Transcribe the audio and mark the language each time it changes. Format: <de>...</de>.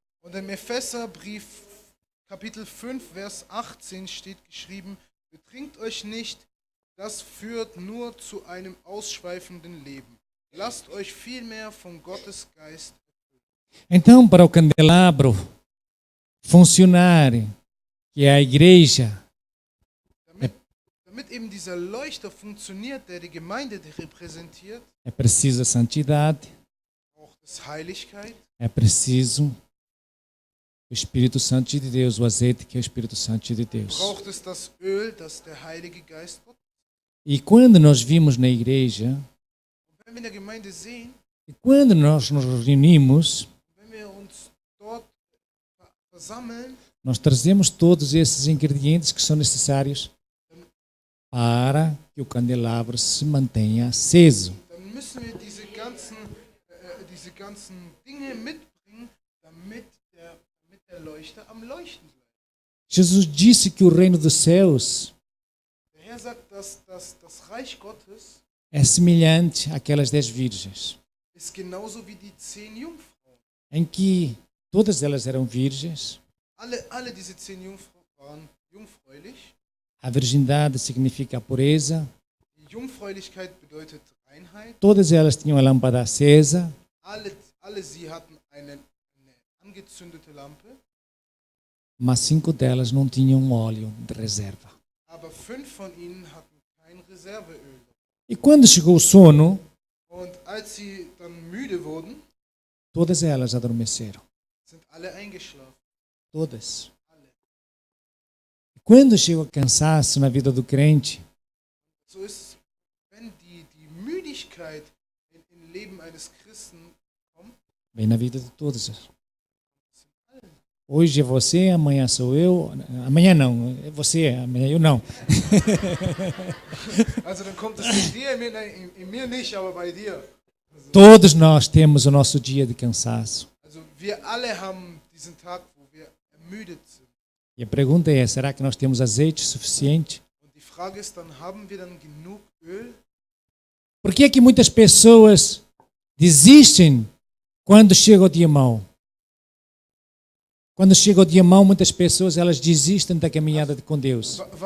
<de>Und im Epheserbrief Kapitel 5, Vers 18 steht geschrieben, betrinkt euch nicht, das führt nur zu einem ausschweifenden Leben. Lasst euch vielmehr von Gottes Geist.</de> <pt>Então, para o candelabro funcionar, que é a igreja,</pt> <de>Damit eben dieser Leuchter funktioniert, der die Gemeinde repräsentiert,</de> <pt>é preciso a santidade,</pt> <de>braucht es Heiligkeit,</de> <pt>é preciso o Espírito Santo de Deus, o azeite que é o Espírito Santo de Deus.</pt> <de>braucht es das Öl, das der Heilige Geist Gott.</de> <pt>E quando nós vimos na igreja,</pt> <de>Und wenn wir in der Gemeinde sehen,</de> <pt>e quando nós nos reunimos,</pt> <de>wenn wir uns dort versammeln,</de> <pt>nós trazemos todos esses ingredientes que são necessários para que o candelabro se mantenha aceso.</pt> <de>dann müssen wir diese ganzen Dinge mitbringen, damit der Leuchter am Leuchten bleibt.</de> <pt>Jesus disse que o reino dos céus</pt> <de>Der Herr sagt, dass das Reich Gottes</de> <pt>é semelhante àquelas 10 virgens,</pt> <de>ist genauso wie die 10 Jungfrauen.</de> <pt>em que todas elas eram virgens.</pt> <de>Alle diese 10 Jungfrauen waren jungfräulich.</de> <pt>A virgindade significa a pureza.</pt> <de>Die Jungfräulichkeit bedeutet Reinheit.</de> <pt>Todas elas tinham a lâmpada acesa,</pt> <de>Alle sie hatten eine angezündete Lampe,</de> <pt>mas 5 delas não tinham óleo de reserva.</pt> <de>aber 5 von ihnen hatten kein Reserveöl.</de> <pt>E quando chegou o sono,</pt> <de>Und als sie dann müde wurden,</de> <pt>todas elas adormeceram.</pt> <de>sind alle eingeschlafen.</de> <pt>Todas. E quando chega o cansaço na vida do crente,</pt> <de>So ist es, wenn die Müdigkeit im Leben eines Christen kommt,</de> <pt>vem na vida de todas. Hoje é você, amanhã sou eu. Amanhã não, é você, amanhã eu não.</pt> <de>also dann kommt es nicht dir, in mir nicht, aber bei dir.</de> <pt>Todos nós temos o nosso dia de cansaço.</pt> <de>Also wir alle haben diesen Tag, wo wir ermüdet sind.</de> <pt>E a pergunta é, será que nós temos azeite suficiente?</pt> <de>Und die Frage ist dann, haben wir dann genug Öl?</de> <pt>Por que é que muitas pessoas desistem quando chega o dia mau? Quando chega o dia mau, muitas pessoas elas desistem da caminhada com Deus.</pt>